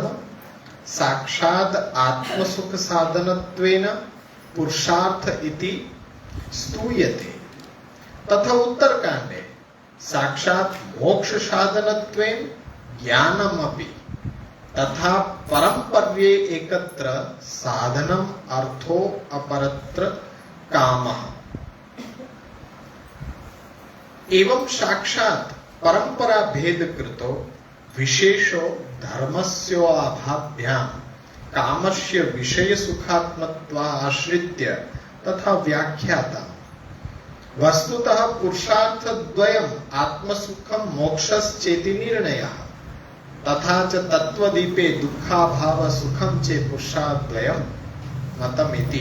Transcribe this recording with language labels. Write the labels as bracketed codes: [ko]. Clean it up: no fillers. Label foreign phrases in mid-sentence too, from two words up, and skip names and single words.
[sa] साक्षात आत्मसुख साधनत्वेन पुरुषार्थ इति स्तुयते, तथा उत्तरकांडे साक्षात मोक्ष साधनत्वेन ज्ञानमपी तथा परंपर्ये एकत्र साधनम अर्थो अपरत्र कामः. एवं साक्षात परंपरा भेद कृतो विशेषो धर्मस्य अभाभ्याम कामस्य विषय सुखात्मत्वा आश्रित्य तथा व्याख्याता. वस्तुतः पुरुषार्थ द्वयम् आत्मसुखम मोक्षश्चेति निर्णयः तथा च तत्वदीपे दुःखाभाव सुखम चे पुरुषाद्वयम् मतमिति.